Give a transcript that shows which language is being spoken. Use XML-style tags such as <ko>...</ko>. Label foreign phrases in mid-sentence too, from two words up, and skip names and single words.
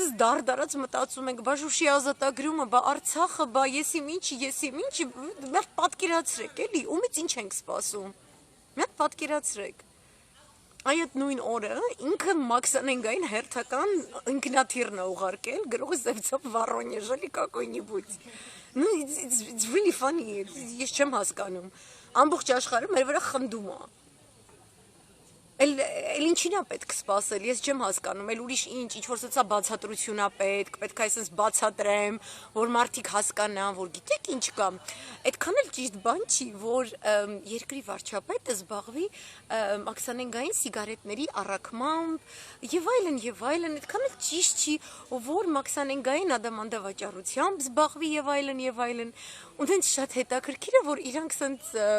<hy>սենց դարդարած մտածում ենք, բա Շուշի ազատագրումը, բա Արցախը, բա եսիմ ինչ, մի հատ պատկերացրեք, էլի, ումից ինչ ենք սպասում, մի հատ պատկերացրեք, այդ նույն օրը ինքը մաքսանենգային հերթական ինքնաթիռն է ուղարկել, գրողը Սևցապ Վառոնեժ, էլի какой-нибудь,</hy> <en>it's really funny,</en> <hy>ես չեմ հասկանում, ամբողջ աշխարհը մեր վրա խնդում է, Էլ ինչին է պետք սպասել, ես չեմ հասկանում, էլ ուրիշ ինչ-որ սոցիա բացատրություն է պետք է այսպես բացատրեմ, որ մարդիկ հասկանան, որ գիտեք ինչ կա, այդքան էլ ճիշտ բան չի, որ երկրի վարչապետը զբաղվի մաքսանենգային սիգարետների առաքմամբ եւ այլն, այդքան էլ ճիշտ չի, որ մաքսանենգային ադամանդավաճառությամբ զբաղվի եւ այլն, ու դենց շատ հետաքրքիր է, որ իրանք սենց</hy>